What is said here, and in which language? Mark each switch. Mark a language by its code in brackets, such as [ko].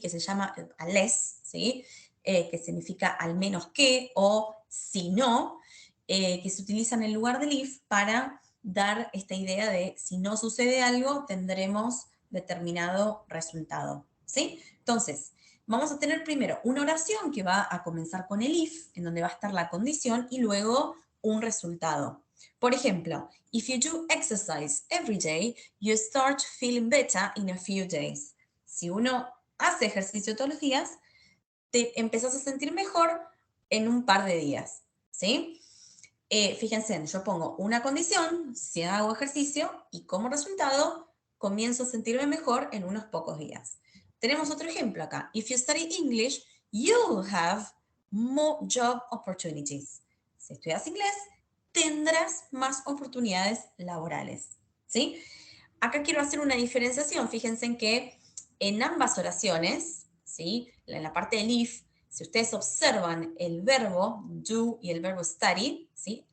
[es] Que se llama less, ¿sí? Que significa al menos que o si no, que se utilizan en lugar del if para dar esta idea de si no sucede algo, tendremos determinado resultado, ¿sí? Entonces, vamos a tener primero una oración que va a comenzar con el if, en donde va a estar la condición, y luego un resultado. Por ejemplo, [en] if you do exercise every day, you start feeling better in a few days. [es] Si uno hace ejercicio todos los días, te empezás a sentir mejor en un par de días, ¿sí? Fíjense, yo pongo una condición, si hago ejercicio, y como resultado comienzo a sentirme mejor en unos pocos días. Tenemos otro ejemplo acá. [en] If you study English, you'll have more job opportunities. [es] Si estudias inglés, tendrás más oportunidades laborales, ¿sí? Acá quiero hacer una diferenciación. Fíjense en que en ambas oraciones, ¿sí? En la parte del if, si ustedes observan el verbo do y el verbo study, ¿sí?